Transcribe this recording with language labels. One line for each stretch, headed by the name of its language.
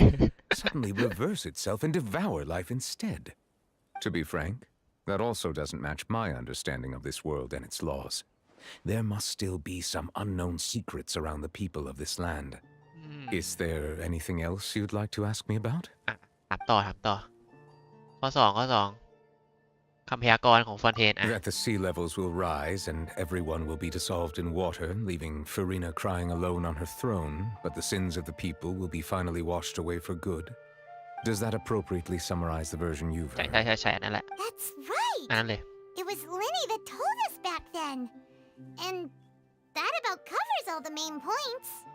English: life, suddenly reverse itself and devour life instead? To be frank, that also doesn't match my understanding of this world and its laws. There must still be some unknown secrets around the people of this land. Is there anything else you'd like to ask me about?
Thai: ถามต่อข้อ2คำพยากรณ์ของฟอนเทน
English: That the sea levels will rise and everyone will be dissolved in water, leaving Farina crying alone on her throne, but the sins of the people will be finally washed away for good. Does that appropriately summarize the version you've heard?
Thai: ใช่นั่นแหละ
English: That's right.
Thai: นั่นเลย
English: It was Linny that told us back then. And that about covers all the main points.